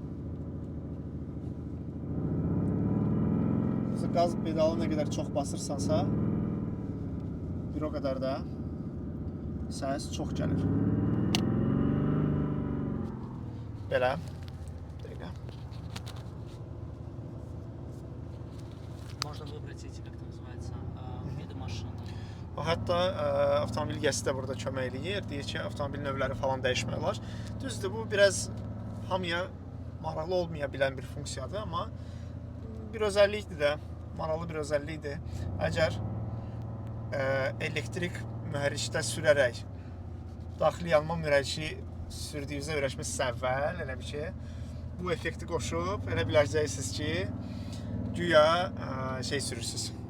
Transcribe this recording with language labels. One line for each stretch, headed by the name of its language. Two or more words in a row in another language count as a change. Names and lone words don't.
Azerbaijani: Qaz pedalı nə qədər çox basırsansa, bir o qədər də səs çox gəlir. Belə. Dəqiqə.
Russian: Можно выбрать эти, как это называется, виды машины.
Azerbaijani: Hətta avtomobil gəsi də burada kömək eləyir. Deyir ki, avtomobil növləri falan dəyişmək olar. Düzdür, bu biraz hamıya maraqlı olmaya bilən bir funksiyadır, amma bir özəllikdir də, maraqlı bir özəllikdir. Əgər elektrik mühərrikdə sürərək daxili yanma mühərriki sürdüyünüzə öyrəşmişsiniz əvvəl, elə bir ki, bu effekti qoşub, elə biləcəksiniz ki, güya şey sürürsünüz.